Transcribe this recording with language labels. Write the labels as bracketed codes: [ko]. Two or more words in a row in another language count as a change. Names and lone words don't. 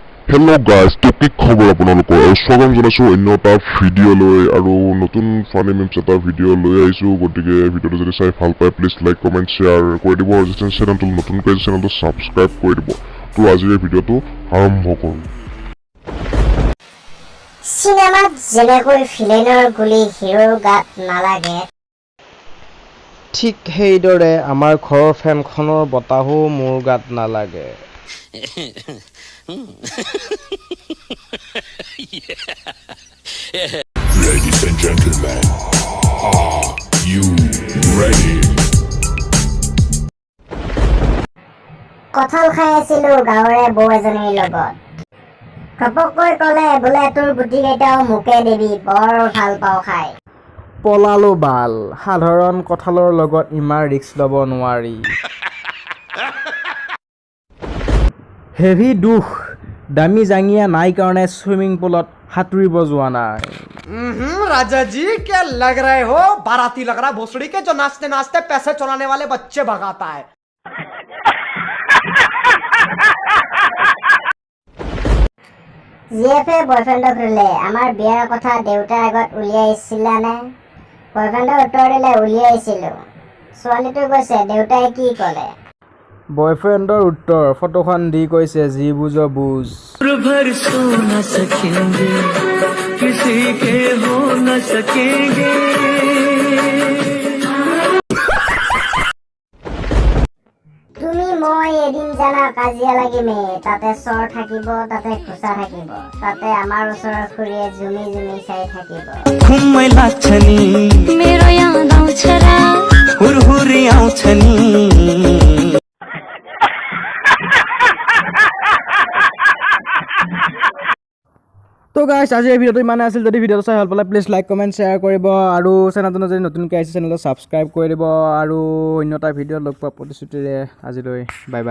[en] Hello guys, [as] তো কি খবৰ আপোনালোকৰ স্বাগতম জনাইছো অন্য এটা ভিডিঅ' লৈ আৰু নতুন [en] funny memes [as] এটা ভিডিঅ' লৈ আহিছো গতিকে ভিডিঅ'টো যদি চাই ভাল পায় [en] please like comment share [as] কৰি দিব আৰু যদি চেনেলটো নতুনকৈ চেনেলটো ছাবস্ক্ৰাইব কৰি দিব তো আজি এই ভিডিঅ'টো আৰম্ভ কৰোঁ চিনেমাত যেনেকৈ ভিলেনৰ গুলি হিৰোৰ গাত নালাগে ঠিক সেইদৰে আমাৰ ঘৰৰ ফেনখনৰ বতাহো মোৰ গাত নালাগে [en] Ladies and gentlemen, are you ready? [as] কঁঠাল খাই আছিলো গাঁৱৰে বৌ এজনীৰ লগত ঘপককৈ ক'লে বোলে তোৰ গুটিকেইটাও মোকে দিবি বৰ ভাল পাওঁ খাই পলালো বাল সাধাৰণ কঁঠালৰ লগত ইমান ৰিস্ক ল'ব নোৱাৰি হেভি দুখ দামী জাঙিয়া নাই কাৰণে ছুইমিং পুলত সাঁতুৰিব যোৱা নাই [hi] राजा जी क्या लग रहे हो बाराती लग रहा भोसड़ी के जो नाचते नाचते पैसे चुराने वाले बच्चे भगाता है [as] জিএফে বয়ফ্ৰেণ্ডক সুধিলে আমাৰ বিয়াৰ কথা দেউতাৰ আগত উলিয়াইছিলানে বয়ফ্ৰেণ্ডে উত্তৰ দিলে উলিয়াইছিলো ছোৱালীটো কৈছে দেউতাই কি ক'লে বয়ফ্ৰেণ্ডৰ উত্তৰ ফটোখন দি কৈছে যি বুজ বুজ [hi] भर सो न सकेंगे किसी के हो न सकेंगे [as] তুমি মই এদিন জানা কাজিয়া লাগিমে তাতে চৰ থাকিব তাতে খোচা থাকিব তাতে আমাৰ ওচৰৰ খুৰীয়ে জুমি জুমি চাই থাকিব [ne] घुम्मै लाग्छ नि मेरो याद आउँछ र हुरहुरी आउँछ नि [as] তো গাইছ আজি এই ভিডিঅ'টো ইমানে আছিল যদি ভিডিঅ'টো চাই ভাল পালে [en] please like comment share [as] কৰিব আৰু চেনেলটো যদি নতুনকৈ আহিছে চেনেলটো ছাবস্ক্ৰাইব কৰি দিব আৰু অন্য এটা ভিডিঅ' লগ পোৱা প্ৰতিশ্ৰুতিৰে আজিলৈ [en] bye bye